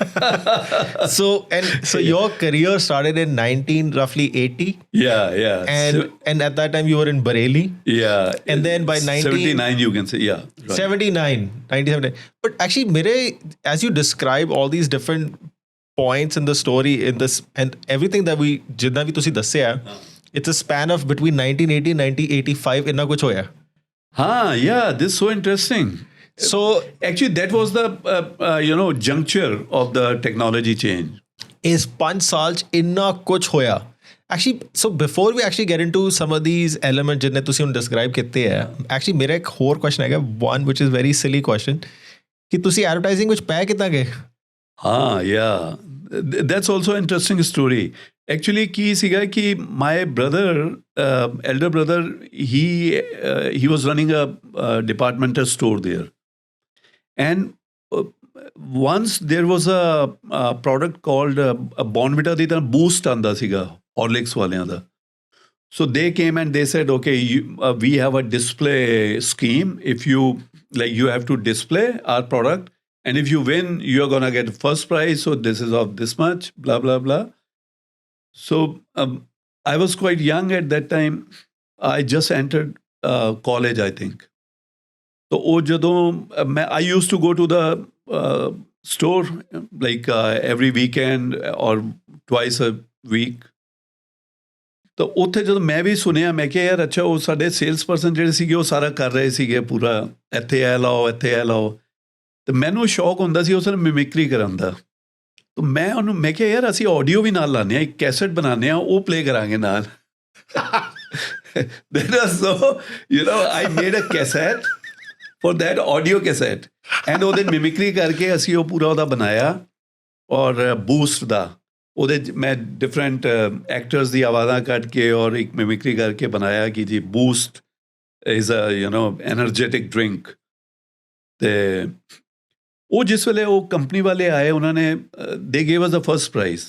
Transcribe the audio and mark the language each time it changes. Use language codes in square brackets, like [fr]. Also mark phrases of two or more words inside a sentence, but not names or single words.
[en] So your career started in 1980. Yeah. And at that time you were in Bareilly. Yeah. And then by 79, you can say, yeah. Right. 1979. But actually, as you describe all these different points in the story, in this and everything that ਜਿੱਦਾਂ ਵੀ ਤੁਸੀਂ ਦੱਸਿਆ, it's a span of between 1980 and 1985. [pa] ਇੰਨਾ ਕੁਝ ਹੋਇਆ. [en] Yeah, this is so interesting. So actually, that was the juncture of the technology change. [pa] Is 5 ਸਾਲ ਚ ਇੰਨਾ ਕੁਝ ਹੋਇਆ. [en] Actually, so before we actually get into some of these elements [pa] ਜਿਹਨੇ ਤੁਸੀਂ ਹੁਣ describe ਕੀਤੇ ਹੈ, actually ਮੇਰਾ ਇੱਕ ਹੋਰ question ਹੈਗਾ, [en] one which is very silly question, [pa] ਕਿ ਤੁਸੀਂ advertising ਵਿੱਚ ਪੈ ਕਿੱਦਾਂ ਗਏ? [en] Yeah. That's also an interesting story. Actually, [pa] ਕੀ ਸੀਗਾ ਕਿ [en] my brother, elder brother, he was running a departmental store there. And once there was a product called Bonvita [pa] ਦੀ ਤਰ੍ਹਾਂ boost ਆਂਦਾ ਸੀਗਾ Horlicks ਵਾਲਿਆਂ ਦਾ. [en] So they came and they said, okay, we have a display scheme. If you you have to display our product, and if you win, you're gonna get first prize. So this is of this much, blah blah blah. So I was quite young at that time. I just entered college, I think. So [pa] ਉਹ ਜਦੋਂ [en] I used to go to the store every weekend or twice a week. [pa] ਤਾਂ ਉੱਥੇ ਜਦੋਂ ਮੈਂ ਵੀ ਸੁਣਿਆ, ਮੈਂ ਕਿਹਾ ਯਾਰ ਅੱਛਾ, ਉਹ ਸਾਡੇ ਸੇਲਸ ਪਰਸਨ ਜਿਹੜੇ ਸੀਗੇ ਉਹ ਸਾਰਾ ਕਰ ਰਹੇ ਸੀਗੇ ਪੂਰਾ, ਇੱਥੇ ਇਹ ਲਾਓ, ਇੱਥੇ ਇਹ ਲਾਓ। ਅਤੇ ਮੈਨੂੰ ਸ਼ੌਕ ਹੁੰਦਾ ਸੀ ਉਸ ਨੂੰ ਮਿਮਿਕਰੀ ਕਰਨ ਦਾ। ਤਾਂ ਮੈਂ ਕਿਹਾ ਯਾਰ ਅਸੀਂ ਆਡੀਓ ਵੀ ਨਾਲ ਲਾਉਂਦੇ ਹਾਂ, ਇੱਕ ਕੈਸਟ ਬਣਾਉਂਦੇ ਹਾਂ, ਉਹ ਪਲੇ ਕਰਾਂਗੇ ਨਾਲ। [en] I made a cassette for that audio cassette, and [pa] ਉਹਦੇ ਮਿਮਿਕਰੀ ਕਰਕੇ ਅਸੀਂ ਉਹ ਪੂਰਾ ਉਹਦਾ ਬਣਾਇਆ। ਔਰ ਬੂਸਟ ਦਾ ਉਹਦੇ ਮੈਂ ਡਿਫਰੈਂਟ ਐਕਟਰਸ ਦੀ ਆਵਾਜ਼ਾਂ ਕੱਢ ਕੇ ਔਰ ਇੱਕ ਮਿਮਿਕਰੀ ਕਰਕੇ ਬਣਾਇਆ ਕਿ ਜੀ [en] Boost is energetic drink. [pa] ਅਤੇ ਉਹ ਜਿਸ ਵੇਲੇ ਉਹ ਕੰਪਨੀ ਵਾਲੇ ਆਏ, ਉਹਨਾਂ ਨੇ [en] they gave us the first prize.